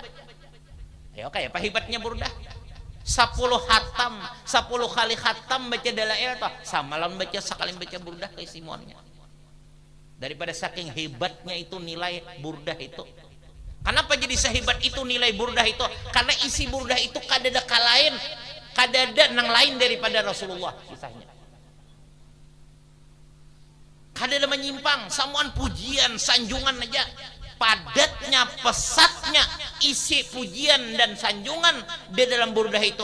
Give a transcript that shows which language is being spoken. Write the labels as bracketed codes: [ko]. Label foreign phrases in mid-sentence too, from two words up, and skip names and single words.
[bjn] Ya oke, apa hebatnya burdah? 10 khatam, 10 kali khatam baca dalail toh. Samalam baca sekali baca burdah keisimuannya. Daripada saking hebatnya itu nilai burdah itu. Kenapa jadi sehebat itu nilai burdah itu? Karena isi burdah itu kadada kalain, kadada nang lain daripada Rasulullah kisahnya. Kadada menyimpang, samuan pujian, sanjungan aja. Padatnya, pesatnya isi pujian dan sanjungan di dalam burdah itu.